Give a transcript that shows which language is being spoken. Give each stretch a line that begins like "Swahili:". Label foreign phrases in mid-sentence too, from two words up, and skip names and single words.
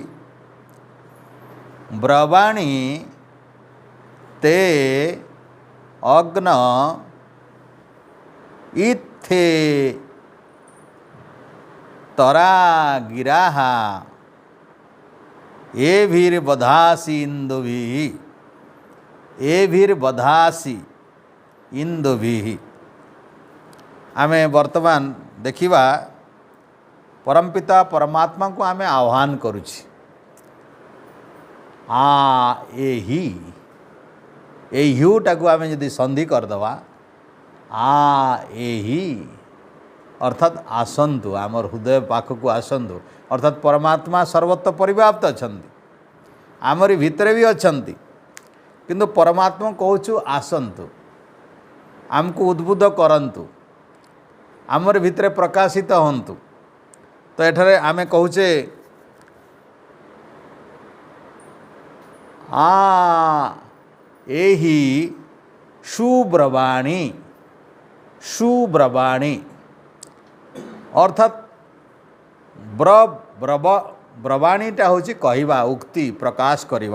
Sanskrit: ब्रवाणी ते अग्न इत्थे तरा गिराः एभिर्बधासि इंदुभिः एभिर्बधासि इंदुभिः।
Odia: ଆମେ ବର୍ତ୍ତମାନ ଦେଖିବା ପରମପିତା ପରମାତ୍ମାଙ୍କୁ ଆମେ ଆହ୍ୱାନ କରୁଛି ଆ ଏହି ଏହ୍ୟୁଟାକୁ ଆମେ ଯଦି ସନ୍ଧି କରିବା ଆ ଏହି ଅର୍ଥାତ ଆସନ୍ତୁ ଆମର ହୃଦୟ ପାଖକୁ ଆସନ୍ତୁ ଅର୍ଥାତ ପରମାତ୍ମା ସର୍ବତ୍ର ପରିବ୍ୟାପ୍ତ ଅଛନ୍ତି ଆମରି ଭିତରେ ଭି ଅଛନ୍ତି କିନ୍ତୁ ପରମାତ୍ମା କହୁଛୁ ଆସନ୍ତୁ ଆମକୁ ଉଦ୍ବୁଦ୍ଧ କରନ୍ତୁ ଆମର ଭିତରେ ପ୍ରକାଶିତ ହୁଅନ୍ତୁ। ତ ଏଠାରେ ଆମେ କହୁଛେ ଆ ଏହି ସୁବ୍ରବାଣୀ ସୁବ୍ରବାଣୀ ଅର୍ଥାତ ବ୍ରବାଣୀଟା ହୁଁ କହିବା ଉକ୍ତି ପ୍ରକାଶ କରିବା।